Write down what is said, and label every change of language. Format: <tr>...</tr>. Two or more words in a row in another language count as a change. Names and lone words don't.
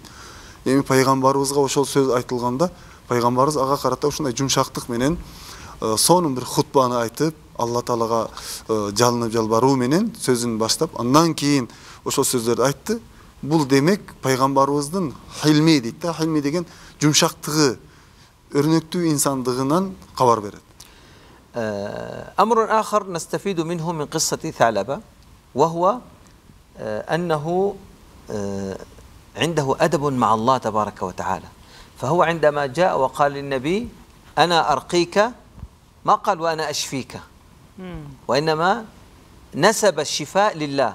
<ky>Эми пайгамбарыбызга ошол сөз айтылганда, пайгамбарыбыз ага карата ушундай жумшактык менен сонун бир хутбаны айтып, Алла Таалага жалынып жалбаруу менен сөзүн баштап, андан кийин ошол сөздөрдү айтты. Бул демек пайгамбарыбыздын хилми дейт да. Хилми деген жумшактыгы, өрнөктүү инсандыгынан кабар берет.</ky> <ar>أمر آخر نستفيد منه من قصة ثعلبة، وهو أنه عنده أدب مع الله تبارك وتعالى. فهو عندما جاء وقال للنبي أنا أرقيك، ما قال وأنا أشفيك، وإنما نسب الشفاء لله.</ar>